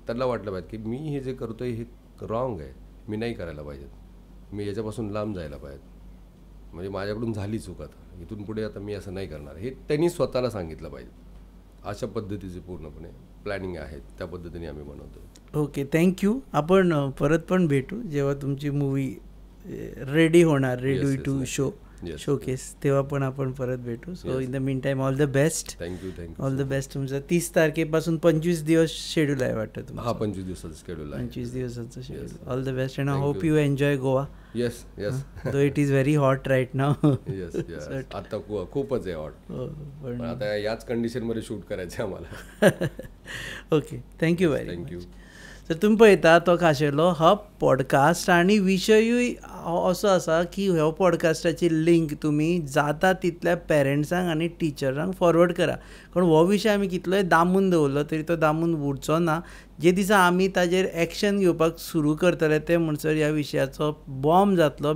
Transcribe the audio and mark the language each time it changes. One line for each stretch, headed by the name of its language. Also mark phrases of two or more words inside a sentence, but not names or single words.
Marathi: त्यांना वाटलं पाहिजे की मी हे जे करतोय हे रॉंग आहे, मी नाही करायला पाहिजेत, मी याच्यापासून लांब जायला पाहिजे, म्हणजे माझ्याकडून झाली चूक, आता इथून पुढे आता मी असं नाही करणार, हे त्यांनी स्वतःला सांगितलं पाहिजे. अशा पद्धतीचे पूर्णपणे प्लॅनिंग आहे, त्या पद्धतीने आम्ही बनवतो.
English: okay, thank you.
Marathi: आपण परत पण भेटू जेव्हा तुमची मूवी रेडी होणार,
English: ready to show.
Marathi: शोकेस, तेव्हा पण आपण परत भेटू.
English: so in the mean time all the best. थँक्यू. all the best.
Marathi: तुमचं 30 तारखेपासून 25 दिवस शेड्यूल आहे वाटतं तुमचं. हा, 25 दिवसाचं शेड्यूल आहे. 25 दिवसाचं शेड्यूल.
English: all the best and I hope you enjoy Goa. येस. though it is very hot right now.
Marathi: येस. आता खूपच आहे हॉट. पण आता याच कंडिशनमध्ये शूट करायचं आम्हाला.
English: ओके, thank you very much.
Konkani: तर तुम्ही पळयता तो खाशेलो हो पॉडकास्ट आनी विशयूय असो आसा की ह्या पॉडकास्टाची लिंक तुमी जाता तितल्या पेरंट्सांक आनी टिचरांक फॉरवर्ड करा. कारण हो विशय आमी कितलोय दामून दवरलो तरी तो दामून उरचो ना. जे दिसा आमी ताजेर एक्शन घेवपाक सुरू करतले ते म्हणसर ह्या विशयाचो बॉम्ब जातलो.